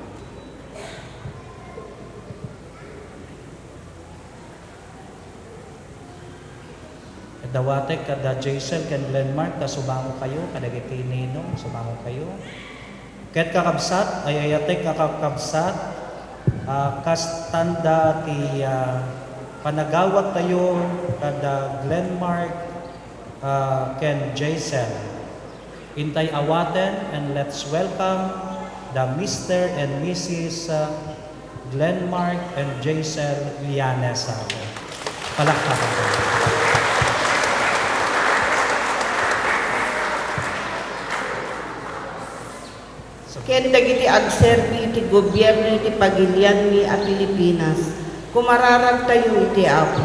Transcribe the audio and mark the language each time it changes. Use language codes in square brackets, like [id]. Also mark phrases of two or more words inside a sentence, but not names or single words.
[ilo] Dawatek kada Jason ken Glenmark ta sumamo kayo kadagiti ninong sumamo kayo. Ket kakabsat ay ayatek kakabsat kastanda ti panagawat tayo kada Glenmark ken Jason. Intay awaten [en] and let's welcome the Mr. and Mrs. Glenmark and Jason Lianes. [tl] Palakpakan po. [ilo] Ken dagiti agserbi iti gobyerno iti pagilian mi a Pilipinas. Kumararag tayo iti Apo.